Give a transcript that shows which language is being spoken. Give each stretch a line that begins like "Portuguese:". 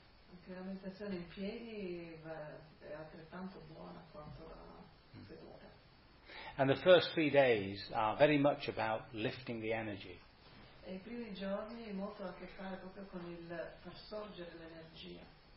Italian: Anche la meditazione in piedi è altrettanto buona quanto la seduta.
English: And the first 3 days are very much about lifting the energy.
Italian: E i primi giorni molto ha a che fare proprio con il far sorgere l'energia.